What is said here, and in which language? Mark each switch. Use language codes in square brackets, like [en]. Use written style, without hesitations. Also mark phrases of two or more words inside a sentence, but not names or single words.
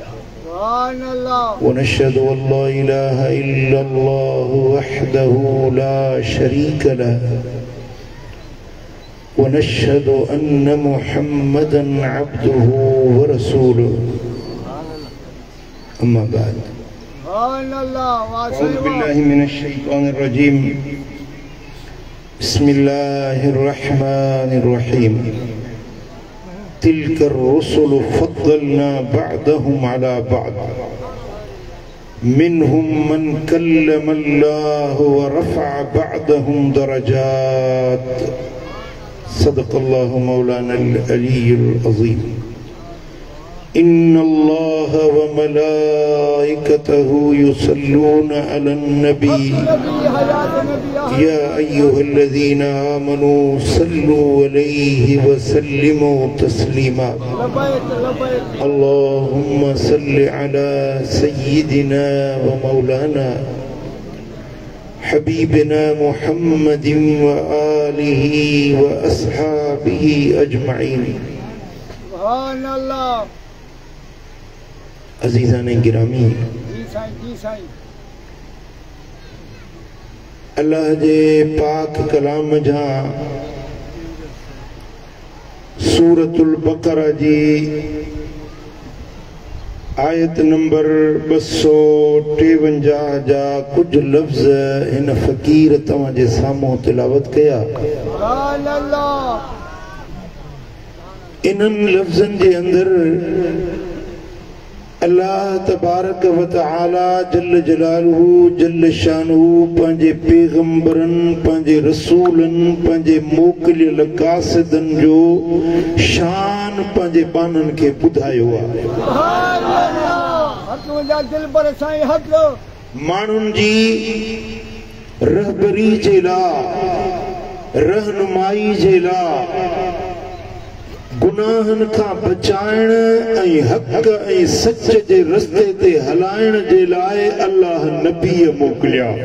[ar] ونشهد أن لا إله إلا الله وحده لا شريك له ونشهد أن محمدا عبده ورسوله أما بعد أعوذ بالله من الشيطان الرجيم بسم الله الرحمن الرحيم تلك الرسل فضلنا بعضهم على بعض منهم من كلم الله ورفع بعضهم درجات صدق الله مولانا العلي العظيم إن الله وملائكته يصلون على النبي يا أيها الذين آمنوا صلوا عليه وسلموا تسليما اللهم صل على سيدنا ومولانا حبيبنا محمد وآله وأصحابه أجمعين. سبحان الله. [sd] अजीज़ाने गिरामी, अल्लाह जे पाक कलाम जा सूरतुल बकरा जी आयत नंबर 253 जा कुछ लफ्ज़ इन फ़कीर तव्हां जे साम्हूं तिलावत कया। इन्हनि लफ्ज़नि जे अंदर अल्लाह [ar] تبارك وتعالى جل جلاله جل شانه [sd] पंहिंजे पैगंबरनि पंहिंजे रसूलनि पंहिंजे मोकिलियल कासिदन जो शान पंहिंजे बाननि खे ॿुधायो आहे। माण्हुनि जी रहबरी जे लाइ रहनुमाई जे लाइ गुनाहन का बचाइण ऐं हक़ ऐं सच जे रस्ते ते हलाइण जे लाइ अल्लाह नबी मोकिलिया,